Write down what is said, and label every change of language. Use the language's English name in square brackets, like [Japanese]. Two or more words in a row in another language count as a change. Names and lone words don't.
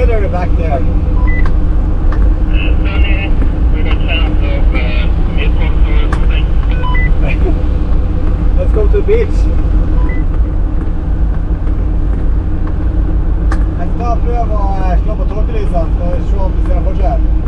[English] back there? Sunny, we got chance of midpoint or something. Let's go to the beach. [Norwegian] Jeg skal prøve å slå på tåkelysene for å se om du ser forskjell.